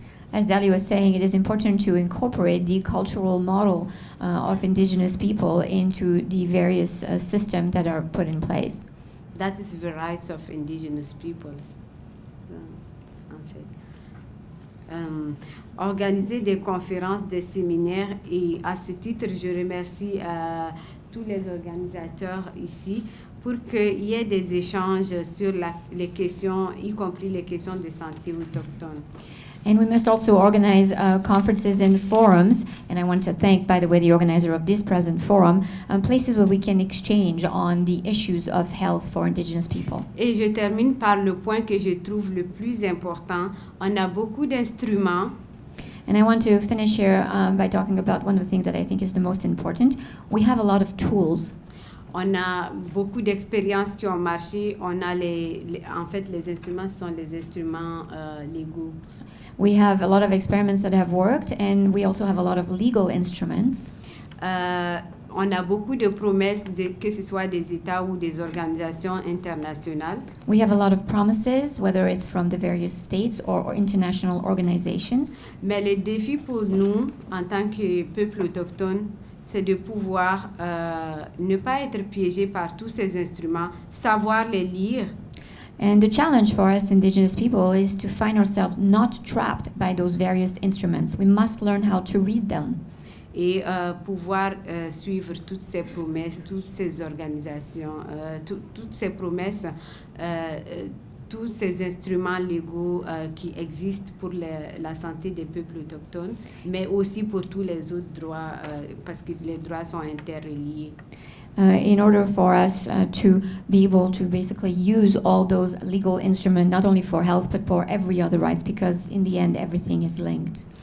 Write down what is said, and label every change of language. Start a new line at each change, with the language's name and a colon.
English: As Dali was saying, it is important to incorporate the cultural model of indigenous people into the various systems that are put in place. That is the rights of indigenous peoples.
French: En fait. Organiser des conférences, des séminaires, et à ce titre, je remercie tous les organisateurs ici pour qu'il y ait des échanges sur les questions, y compris les questions de santé autochtone.
English: And we must also organize conferences and forums, and I want to thank, by the way, the organizer of this present forum, places where we can exchange on the issues of health for indigenous people.
French: Et je termine par le point que je trouve le plus important. On a beaucoup d'instruments.
English: And I want to finish here by talking about one of the things that I think is the most important. We have a lot of tools.
French: On a beaucoup d'expériences qui ont marché. On a en fait, les instruments sont les instruments légaux.
English: We have a lot of experiments that have worked, and we also have a lot of legal instruments.
French: On a beaucoup de promesses, que ce soit des États ou des organisations internationales.
English: We have a lot of promises, whether it's from the various states or international organizations.
French: Mais le défi pour nous, en tant que peuple autochtone, c'est de pouvoir ne pas être piégé par tous ces instruments, savoir les lire.
English: And the challenge for us indigenous people is to find ourselves not trapped by those various instruments. We must learn how to read them.
French: Et pouvoir suivre toutes ces promesses, toutes ces organisations, toutes ces promesses, tous ces instruments légaux qui existent pour la santé des peuples autochtones, mais aussi pour tous les autres droits, parce que les droits sont interreliés.
English: In order for us to be able to basically use all those legal instruments, not only for health, but for every other rights, because in the end, everything is linked.